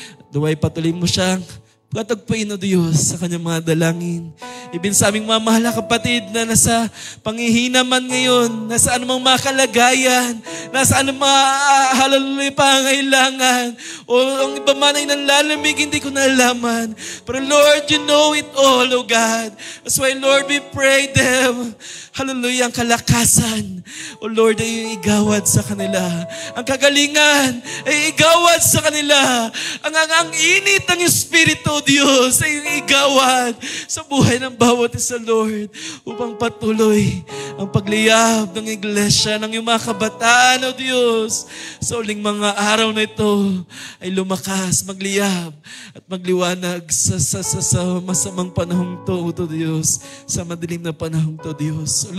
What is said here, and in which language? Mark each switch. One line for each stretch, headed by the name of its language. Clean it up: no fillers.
Filipino: Duway patuloy mo siyang pagtagpuin, O Diyos, sa kanyang mga dalangin. Ibig sa aming mga mahal na kapatid na nasa panghihina man ngayon, nasa anumang mga kalagayan, nasa anumang hallelujah pangailangan, o ang iba man ay nanlalamig, hindi ko nalaman.
English: Pero Lord, you know it all, O God. That's why, Lord, we pray them.
Filipino: Hallelujah, ang kalakasan, O Lord, ay igawad sa kanila. Ang kagalingan ay igawad sa kanila. Ang init ng Espiritu, O Diyos, ay igawad sa buhay ng bawat isa, Lord, upang patuloy ang pagliyab ng iglesia, ng iyong mga kabataan, O Diyos, sa uling mga araw na ito ay lumakas, magliyab at magliwanag sa masamang panahong to, O Diyos, sa madilim na panahong to, Diyos.